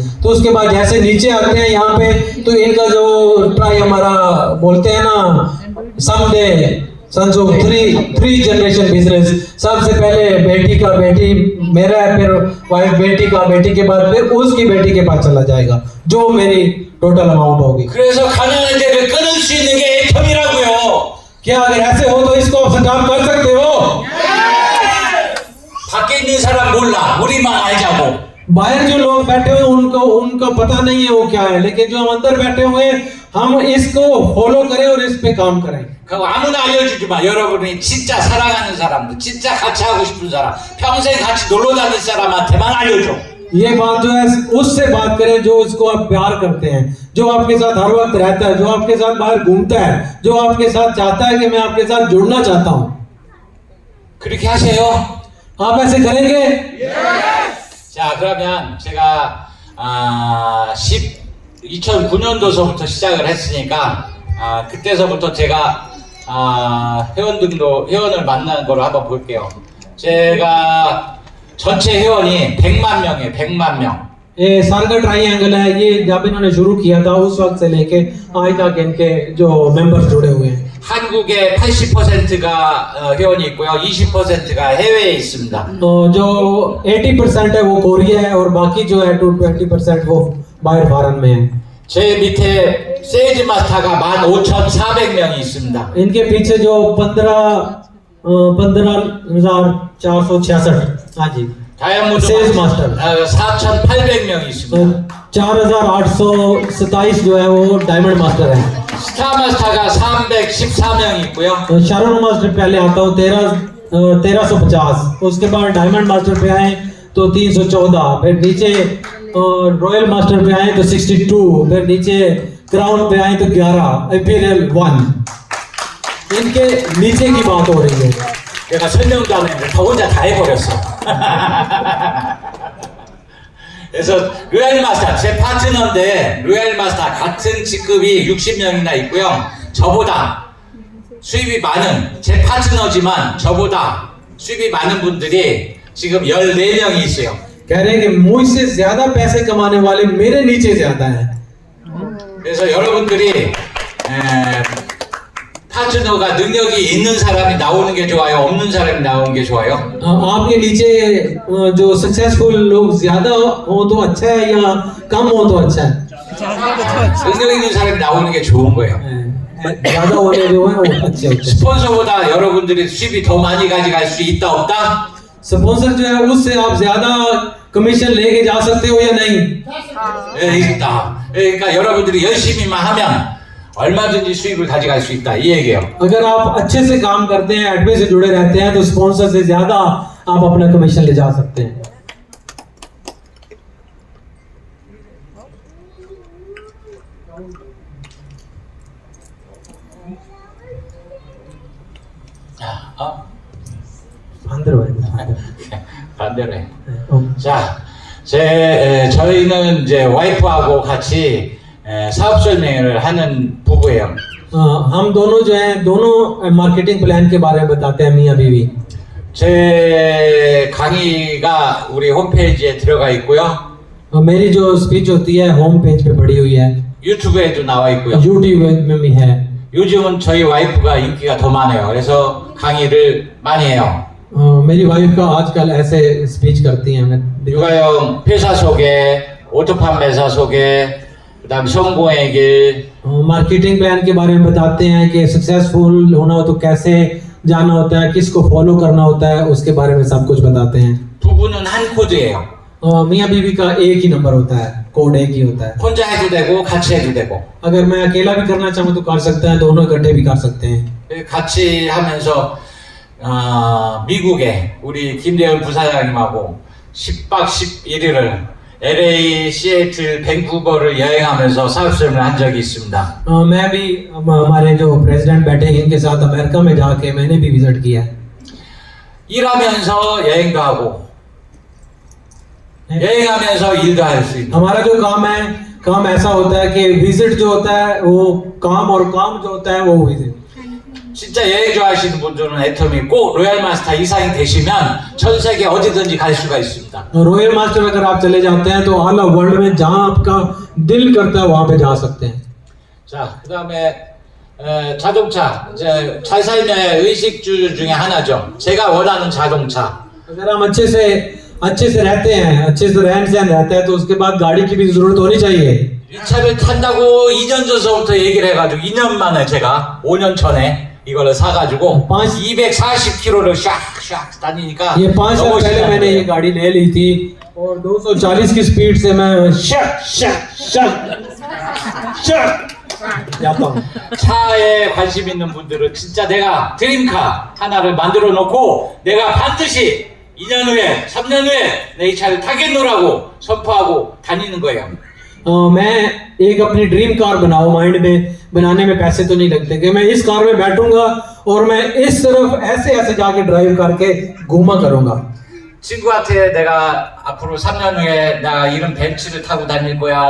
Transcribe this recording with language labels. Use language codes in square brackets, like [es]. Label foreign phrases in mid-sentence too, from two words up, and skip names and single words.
[hi] तो उसके बाद जैसे नीचे आते हैं यहाँ पे तो इनका जो ट्राई हमारा बोलते हैं ना समडे संजोग 3 जनरेशन बिजनेस, सबसे पहले बेटी का बेटी मेरा है, फिर वाइफ बेटी का, बेटी के बाद फिर उसकी बेटी के पास चला जाएगा जो मेरी [en] total amount [hi] होगी. [ko] 그래서 가난한 데를 끊을 수 있는 게 애텀이라고요. [hi] क्या अगर ऐसे हो तो इसको आप स्टॉप कर सकते हो? [ko] 밖에 있는 사람 몰라. 우리만 알자고. [hi] बाहर जो लोग बैठे हुए उनको पता नहीं है वो क्या है, लेकिन जो हम अंदर बैठे हुए हैं हम इसको फॉलो करें और इस पे काम करें. [ko] 그거 아무나 알려주지 마. 여러분이 진짜 사랑하는 사람들, 진짜 같이 하고 싶은 사람, 평생 같이 놀러 다닐 사람한테만 알려줘. [hi] ये बात जो है उससे बात करें जो इसको आप प्यार करते हैं, जो आपके साथ हर वक्त रहता है, जो आपके साथ बाहर घूमता है, जो आपके साथ चाहता है कि मैं आपके साथ जुड़ना चाहता हूँ. [ko] 그렇게 하세요. [hi] आप ऐसे करेंगे? [ko] 자, 그러면 제가 2009년도서부터 시작을 했으니까 그때서부터 제가 회원을 만나는 걸 한번 볼게요. 제가 전체 회원이 100만 명이에요. 100만 명. [hi] ये सारगा ट्राइएंगल है, ये जब इन्होंने शुरू किया था उस वक्त से लेके आज तक इनके जो मेंबर्स जुड़े हुए हैं. [ko] 한국에 80%가 회원이 있고요. 20%가 해외에 있습니다. [hi] तो जो 80% है वो कोरिया है और बाकी जो है 20% वो बाहर फॉरेन में है. [ko] 제 밑에 세일즈 마스터가 15,400명이 있습니다. [hi] इनके पीछे जो 15,466 हाँ जी [ko] 다이아몬드 세일즈 마스터 4,800명이 있습니다. [hi] 4827 जो है वो डायमंड मास्टर है। [ko] 스타 마스터가 314명 있고요. [hi] तो शारोन मास्टर पहले आता हूँ 1350, उसके बाद डायमंड मास्टर पे आए तो 314, फिर नीचे रॉयल मास्टर पे आए तो 62, फिर नीचे क्राउन पे आए तो 11, इंपीरियल 1। इनके नीचे की बात हो रही है। [ko] 내가 설명도 안 했는데 저 혼자 다 해버렸어. 그래서 로얄 마스터 제 파트너인데 로얄 마스터 같은 직급이 60명이나 있고요. 저보다 수입이 많은 제 파트너지만 저보다 수입이 많은 분들이 지금 14명이 있어요. [hi] कह रहे हैं कि मुझसे ज्यादा पैसे कमाने वाले मेरे नीचे ज्यादा हैं। [ko] 그래서 여러분들이 파트너가 능력이 있는 사람이 나오는 게 좋아요? 없는 사람이 나오는 게 좋아요? [hi] आपके नीचे जो सक्सेसफुल लोग ज्यादा हो तो अच्छा है या कम हो तो अच्छा है? [ko] 능력 있는 사람이 나오는 게 좋은 거예요. [hi] ज्यादा होने जो है वो अच्छे होते हैं। [ko] 스폰서보다 여러분들이 수입이 더 많이 가져갈 수 있다 없다? [hi] स्पॉन्सर जो है उससे आप ज्यादा कमीशन लेके जा सकते हो या नहीं? [ko] 네, 있다. 그러니까 여러분들이 열심히만 하면 얼마든지 수입을 가져갈 수 있다 이 얘기예요. [hi] अगर आप अच्छे से काम करते हैं, एडमी से जुड़े रहते हैं तो स्पॉन्सर से ज्यादा आप अपना कमीशन ले जा सकते हैं। [ko] 반대로 해요. 반대로 해. 자, 저희는 이제 와이프하고 같이 사업 설명을 하는 부부예요. [hi] हम दोनों जो है दोनों [en] marketing plan [hi] के बारे में बताते हैं मियां बीवी। [ko] 제 강의가 우리 홈페이지에 들어가 있고요. [hi] मेरी जो स्पीच होती है [en] home page [hi] पे पड़ी हुई है, [ko] 유튜브에도 나와 있고요. [hi] यूट्यूब में भी है। [ko] 요즘은 저희 와이프가 인기가 더 많아요. 그래서 강의를 많이 해요. [hi] मेरी वाइफ का आजकल ऐसे स्पीच करती हैं। [ko] 육아형 회사 소개, 오토 판매사 소개, 그다음 성공의 길, [en] marketing plan [hi] के बारे में बताते हैं कि सक्सेसफुल होना हो तो कैसे जाना होता है, किसको फॉलो करना होता है, उसके बारे में सब कुछ बताते हैं। [ko] 부부는 한 코드예요. [hi] मियां बीवी का एक ही नंबर होता है, कोड एक ही होता है। [ko] 혼자 해도 되고 같이 해도 되고. [hi] अगर मैं अकेला भी करना चाहूँ तो कर सकते हैं, दोनों इकट्ठे भी कर सकते हैं। [ko] 같이 하면서 미국에 우리 김대현 부사장님하고 10박 11일을 LA, 시애틀, 밴쿠버를 여행하면서 사업 설명을 한 적이 있습니다. [hi] मैं भी हमारे जो प्रेसिडेंट बैठे हैं इनके साथ अमेरिका में जाके मैंने भी विजिट किया है। [ko] 일하면서 여행도 하고 여행하면서 일도 할 수 있는. [hi] हमारा जो काम है, काम ऐसा होता है कि विजिट जो होता है वो काम और काम जो होता है वो विजिट। [ko] 진짜 여행 좋아하시는 분들은 애터미 꼭 로얄 마스터 이상이 되시면 전 세계 어디든지 갈 수가 있습니다. [hi] रॉयल मास्टर अगर आप चले जाते हैं तो [en] all world [hi] में जहां आपका दिल करता है वहां पे जा सकते हैं। [ko] 자, 그다음에 자동차, 이제 잘 삶의 의식주 중에 하나죠. 제가 원하는 자동차. [hi] अगर हम अच्छे से रहते हैं, अच्छे से रहन सहन रहते हैं तो उसके बाद गाड़ी की भी जरूरत होनी चाहिए। [ko] 이 차를 탄다고 2년 전서부터 얘기를 해가지고 2년 만에 제가 5년 전에 이거를 사가지고 240km를 샥샥 다니니까 [hi] ये 5 साल पहले मैंने ये गाड़ी ले ली थी और 240 की स्पीड से मैं जाता हूँ। [ko] 차에 관심 있는 분들은 진짜 내가 드림카 하나를 만들어 놓고 내가 반드시 2년 후에 3년 후에 내 이 차를 타겠노라고 선포하고 다니는 거예요. [hi] मैं एक अपनी [en] dream car [hi] बनाऊं, माइंड में बनाने में पैसे तो नहीं लगते कि मैं इस कार में बैठूंगा और मैं इस तरफ ऐसे जाके ड्राइव करके घूमा करूंगा। [ko] 친구한테 내가 앞으로 3년 후에 나 이런 벤츠를 타고 다닐 거야.